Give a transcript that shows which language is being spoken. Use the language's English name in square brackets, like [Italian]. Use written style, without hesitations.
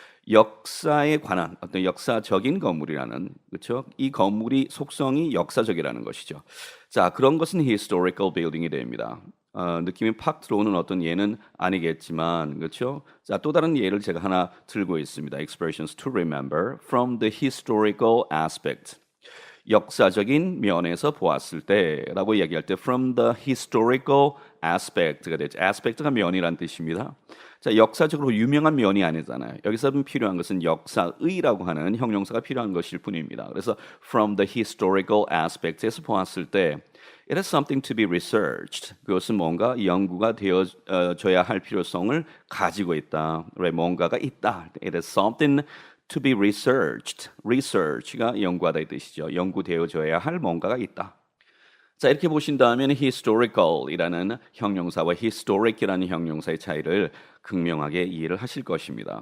[Korean] 역사에 관한 어떤 역사적인 건물이라는 그렇죠? 이 건물이 속성이 역사적이라는 것이죠. 자, 그런 것은 historical building 이 됩니다. 느낌이 팍 들어오는 어떤 예는 아니겠지만 그렇죠? 자, 또 다른 예를 제가 하나 들고 있습니다. [English] Expressions to remember from the historical aspect. [Korean] 역사적인 면에서 보았을 때라고 이야기할 때 from the historical aspect 가 되죠. aspect가 면이란 뜻입니다. 자, 역사적으로 유명한 면이 아니잖아요. 여기서 필요한 것은 역사의라고 하는 형용사가 필요한 것일 뿐입니다. [English] 그래서 from the historical aspect에서 보았을 때 it is something to be researched. [Korean] 그것은 뭔가 연구가 되어져야 할 필요성을 가지고 있다. 뭔가가 있다. [English] It is something to be researched. [Korean] research가 연구하다 이 뜻이죠. 연구되어져야 할 뭔가가 있다. 자, 이렇게 보신다면 historical이라는 형용사와 historic이라는 형용사의 차이를 극명하게 이해를 하실 것입니다.